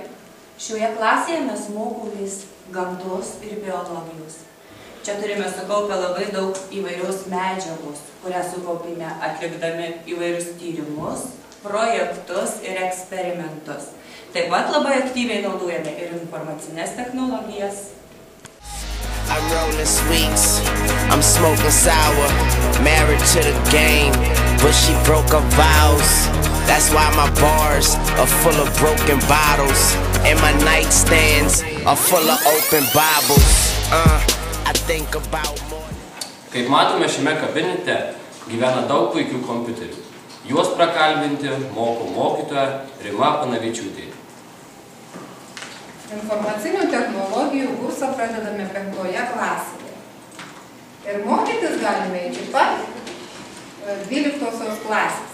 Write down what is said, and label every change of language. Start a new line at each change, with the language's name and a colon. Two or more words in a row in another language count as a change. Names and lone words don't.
Lithuanian: Šioje klasėje mes mokomės gamtos ir biologijos. Čia turime sukaupę labai daug įvairios medžiagos, kurią sukaupėme atlikdami įvairius tyrimus, projektus ir eksperimentus. Taip pat labai aktyviai naudojame ir informacinės technologijas.
English: I'm rolling sweets, I'm smoking sour, married to the game, but she broke her vows. That's why my bars are full of broken bottles, and my nightstands are full of open Bibles. I think about more.
Lithuanian: Kaip matome, šiame kabinete gyvena daug puikių kompiuterių. Juos prakalbinti moko mokytoja Rima Panavičiūtė. Informacinių technologijų kursą pradedame 5 klasėje. Ir mokytis galime iki pat 12 klasės.